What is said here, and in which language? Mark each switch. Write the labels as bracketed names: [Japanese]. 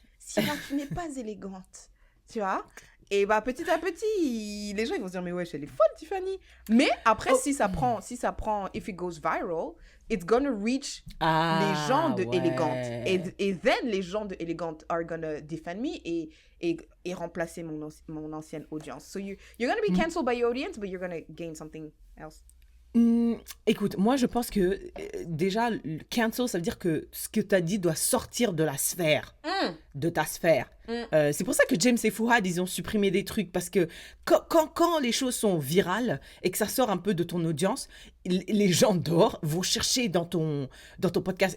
[French] Sinon, tu n'es pas élégante. Tu vois. Et bah, petit à petit, les gens, ils vont se dire, mais wesh, elle est folle, Tiffany. Mais après, si ça prend, [English] if it goes viral, it's gonna reach [French] les gens de ouais. élégante. Et then, les gens de élégante [English] are gonna defend me [French] et remplacer mon ancienne audience. [English] So you're gonna be cancelled by your audience, but you're gonna gain something else. [French] Écoute, moi je pense que déjà, cancel, ça veut dire que ce que tu as dit doit sortir de la sphère, de ta sphère. C'est pour ça que James et Fouad, ils ont supprimé des trucs, parce que quand les choses sont virales et que ça sort un peu de ton audience, les gens dehors vont chercher dans ton podcast.